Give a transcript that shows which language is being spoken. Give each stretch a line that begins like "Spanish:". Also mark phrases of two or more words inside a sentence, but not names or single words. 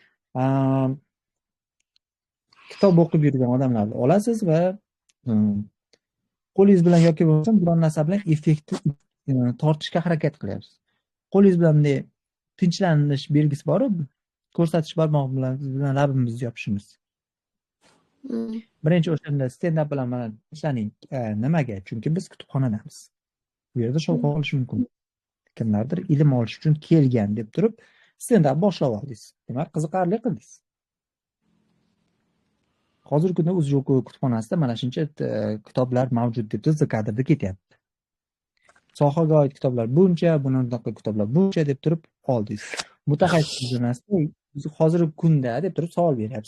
Uzbek: Kitob o'qib yurgan odamlarni olasiz va qo'lingiz bilan yoki bo'lmasam biron narsa bilan effektni tortishga harakat qilyapsiz. Qo'lingiz bilan bunday tinchlanish belgisi bor, ko'rsatish barmoq bilan labimizni yopishimiz. Birinchi o'shanda stand-up bilan mana tinchlaning. Nimaga? Chunki biz kutubxonadamiz. Bu yerda shovqin olish mumkin. Kimlardir ilm olish uchun kelgan deb turib stand-up boshlab oldingiz. Demak, qiziqarli qildingiz. Hozirgi kunda Uzjuk kutubxonasida mana shuncha kitoblar mavjud deb turib kadrda ketyapti. Sohaga oid kitoblar buncha, bunaqa kitoblar buncha deb turib oldingiz. Mutaxassis jurnalistlar hozirgi kunda deb turib savol beryapti.